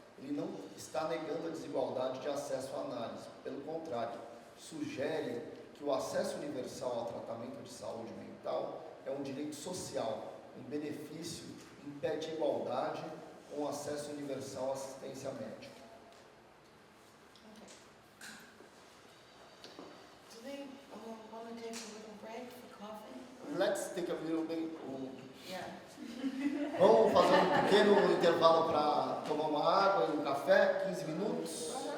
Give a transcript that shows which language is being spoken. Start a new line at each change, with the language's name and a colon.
Portuguese: Ele não está negando a desigualdade de acesso à análise. Pelo contrário, sugere que o acesso universal ao tratamento de saúde mental é um direito social, um benefício, impede a igualdade com acesso universal à assistência médica.
English: Do they want to take a little break for coffee? Let's take a little bit. Yeah.
Portuguese: Vamos fazer um pequeno intervalo para tomar uma água e um café, 15 minutos.